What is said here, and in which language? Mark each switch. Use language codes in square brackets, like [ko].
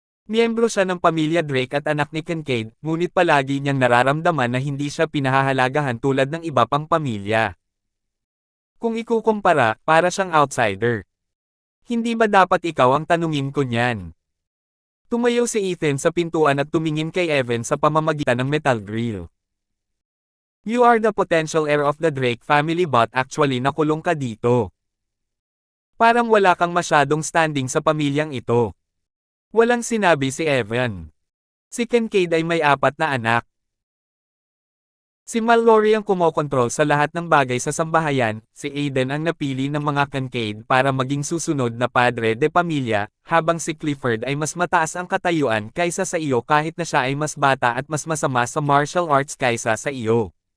[tl] Miyembro siya ng pamilya Drake at anak ni Kincaid, ngunit palagi niyang nararamdaman na hindi siya pinahahalagahan tulad ng iba pang pamilya. Kung ikukumpara, para siyang outsider. Hindi ba dapat ikaw ang tanungin ko niyan? Tumayo si Ethan sa pintuan at tumingin kay Evan sa pamamagitan ng metal grill. [en] You are the potential heir of the Drake family but actually [tl] nakulong ka dito. Parang wala kang masyadong standing sa pamilyang ito. Walang sinabi si Evan. Si Kincaid ay may 4 na anak. Si Mallory ang kumokontrol sa lahat ng bagay sa sambahayan, si Aiden ang napili ng mga Kincaid para maging susunod na padre de pamilya, habang si Clifford ay mas mataas ang katayuan kaysa sa iyo kahit na siya ay mas bata at mas masama sa martial arts kaysa sa iyo.